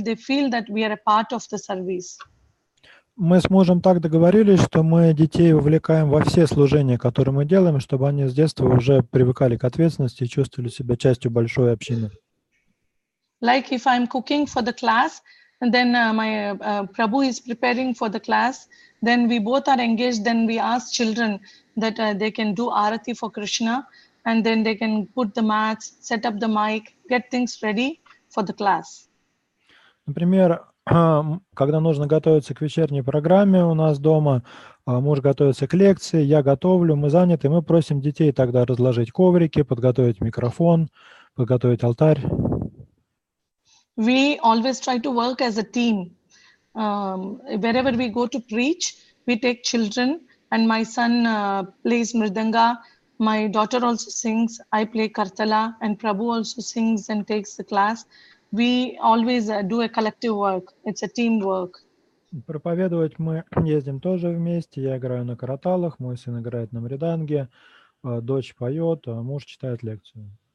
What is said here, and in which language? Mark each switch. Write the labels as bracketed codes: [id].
[en] They feel that we are a part of the service. [ru] Мы с мужем так договорились, что мы детей вовлекаем во все служения, которые мы делаем, чтобы они с детства уже привыкали к ответственности и чувствовали себя частью большой общины. [en] Like if I'm cooking for the class, and then my Prabhu is preparing for the class, then we both are engaged. Then we ask children that they can do arati for Krishna, and then they can put the mats, set up the mic, get things ready for the class. [ru] Например, когда нужно готовиться к вечерней программе у нас дома, муж готовится к лекции, я готовлю, мы заняты, мы просим детей тогда разложить коврики, подготовить микрофон, подготовить алтарь. [en] We always try to work as a team. Wherever we go to preach, we take children, and my son plays mridanga, my daughter also sings, I play kartala, and Prabhu also sings and takes the class. We always do a collective work. It's a team work. [ru] Проповедовать мы ездим тоже вместе, я играю на караталах, мой сын играет на мриданге, дочь поет, а муж читает лекцию.